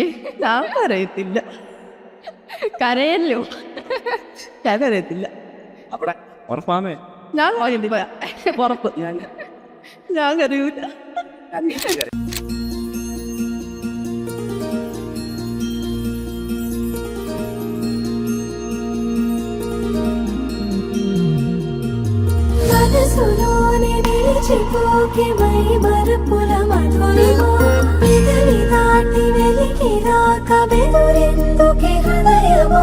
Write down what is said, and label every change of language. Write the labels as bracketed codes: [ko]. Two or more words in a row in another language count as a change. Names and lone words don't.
[ml] ഞാൻ കരയത്തില്ല, കരയല്ലോ, ഞാൻ കരയത്തില്ല. അവിടെ ഉറപ്പാമേ? ഞാൻ ഉറപ്പ്, ഞാൻ കരയൂല. [te] మనసులోని నిలిచిపోకి మై మరపుల మధురిమా పెదవి దాటి వెలికి రాక బెదురెందుకి హృదయమా